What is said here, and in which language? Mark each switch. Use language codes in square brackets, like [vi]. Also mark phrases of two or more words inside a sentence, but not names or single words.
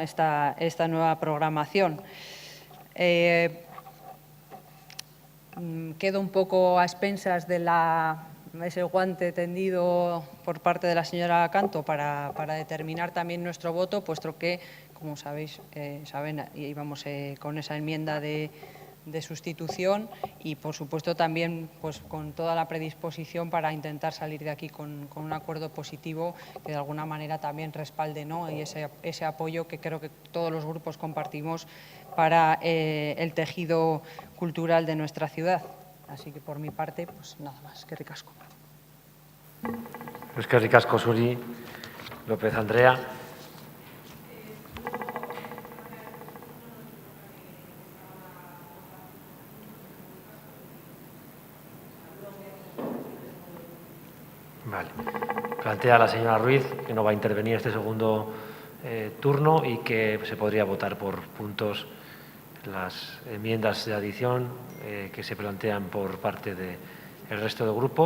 [es] esta nueva programación. Quedo un poco a expensas de ese guante tendido por parte de la señora Canto para determinar también nuestro voto, puesto que, como sabéis, íbamos con esa enmienda de sustitución y, por supuesto, también pues, con toda la predisposición para intentar salir de aquí con un acuerdo positivo que de alguna manera también respalde, ¿no? y ese apoyo que creo que todos los grupos compartimos para el tejido cultural de nuestra ciudad. Así que, por mi parte, pues nada más. [eu] Eskerrik asko. Eskerrik asko zuri, López Andrea. [es] Vale. Plantea la señora Ruiz que no va a intervenir este segundo turno y que se podría votar por puntos las enmiendas de adición que se plantean por parte del resto de grupos.